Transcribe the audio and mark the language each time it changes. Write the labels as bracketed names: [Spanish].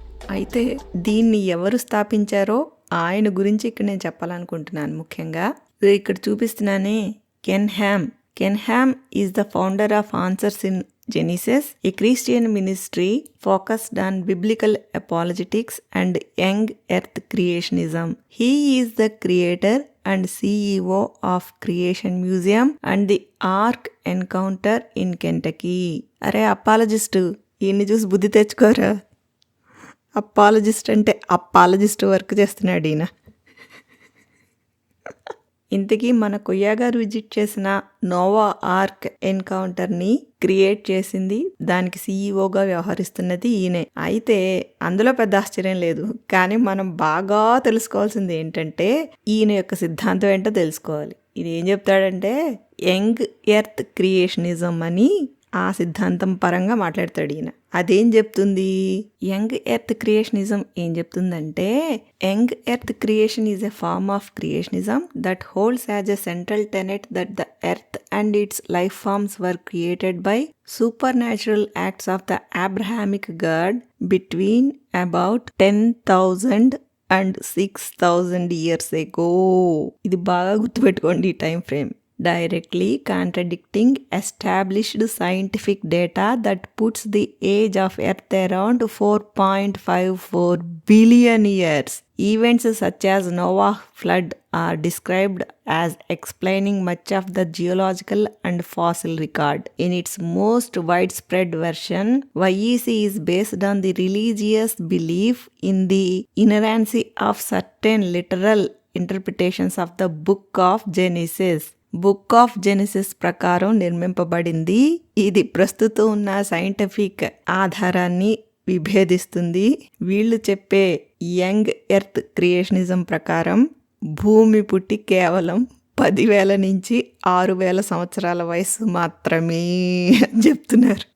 [Telugu] అయితే దీన్ని ఎవరు స్థాపించారో ఆయన గురించి ఇక్కడ నేను చెప్పాలనుకుంటున్నాను. ముఖ్యంగా ఇక్కడ చూపిస్తున్నానే [English] Ken Ham is the founder of Answers in Genesis, a Christian ministry focused on biblical apologetics and young earth creationism. He is the creator and CEO of Creation Museum and the Ark Encounter in Kentucky. [Telugu] అరే apologist, ఈయన్ని చూసి బుద్ధి తెచ్చుకోరా. Apologist అంటే apologist work చేస్తున్నాడు ఈయన. ఇంతకీ మన కొయ్య గారు విజిట్ చేసిన నోవా ఆర్క్ ఎన్కౌంటర్ని క్రియేట్ చేసింది, దానికి సీఈఓగా వ్యవహరిస్తున్నది ఈయనే. అయితే అందులో పెద్ద ఆశ్చర్యం లేదు, కానీ మనం బాగా తెలుసుకోవాల్సింది ఏంటంటే ఈయన యొక్క సిద్ధాంతం ఏంటో తెలుసుకోవాలి. ఇది ఏం చెప్తాడంటే యంగ్ ఎర్త్ క్రియేషనిజం అని ఆ సిద్ధాంతం పరంగా మాట్లాడతాడు ఈయన. అదేం చెప్తుంది? [English] young earth creationism [Telugu] ఏం చెప్తుందంటే [English] Young earth creation is a form of creationism that holds as a central tenet that the earth and its life forms were created by supernatural acts of the Abrahamic God between about 10,000 and 6,000 years ago. [Telugu] ఇది బాగా గుర్తుపెట్టుకోండి ఈ time frame. [English] Directly contradicting established scientific data that puts the age of Earth around 4.54 billion years. Events such as Noah flood are described as explaining much of the geological and fossil record. In its most widespread version, YEC is based on the religious belief in the inerrancy of certain literal interpretations of the Book of Genesis. [Telugu] Book of Genesis ప్రకారం నిర్మింపబడింది. ఇది ప్రస్తుతం ఉన్న scientific ఆధారాన్ని విభేదిస్తుంది. వీళ్ళు చెప్పే young earth creationism ప్రకారం భూమి పుట్టి కేవలం 10,000 నుంచి 6,000 సంవత్సరాల వయసు మాత్రమే అని చెప్తున్నారు.